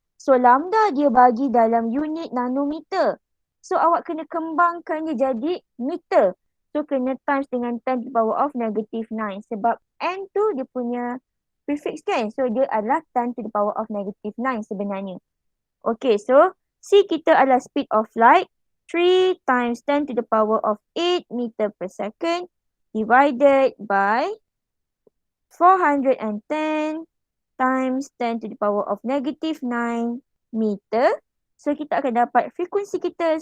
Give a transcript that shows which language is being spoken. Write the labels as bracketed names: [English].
[Malay] So lambda dia bagi dalam unit nanometer. So awak kena kembangkan dia jadi meter. So kena times dengan 10 to the power of negative 9. Sebab N tu dia punya prefix kan. So dia adalah 10 to the power of negative 9 sebenarnya. Okay, so C kita adalah speed of light. [English] 3 times 10 to the power of 8 meter per second divided by 410 times 10 to the power of negative 9 meter. [Malay] So kita akan dapat frekuensi kita.